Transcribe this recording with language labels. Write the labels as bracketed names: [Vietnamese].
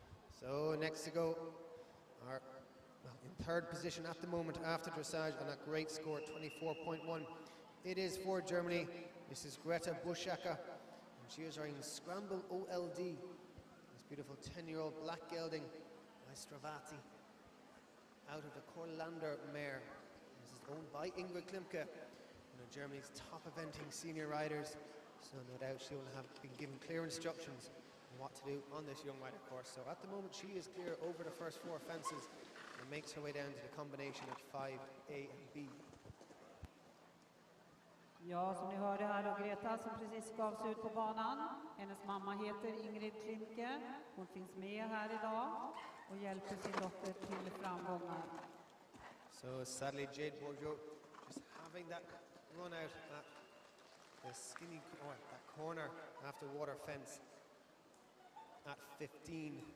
[English] So next to go are in third position at the moment after dressage on a great score, 24.1. It is for Germany. This is Greta Busacker, and she is wearing Scramble OLD. Beautiful 10-year-old black gelding by Stravati out of the Corlander mare. This is owned by Ingrid Klimke, one of Germany's top eventing senior riders. So no doubt she will have been given clear instructions on what to do on this young rider course. So at the moment she is clear over the first 4 fences and makes her way down to the combination of 5A and B. [Swedish] Ja, som ni hörde här då, Greta som precis gav sig ut på banan. Hennes mamma heter Ingrid Klimke. Hon finns med här idag och hjälper sin dotter till framgångar. [English] So sadly Jade Bourget just having that run out at the skinny that corner after water fence at 15.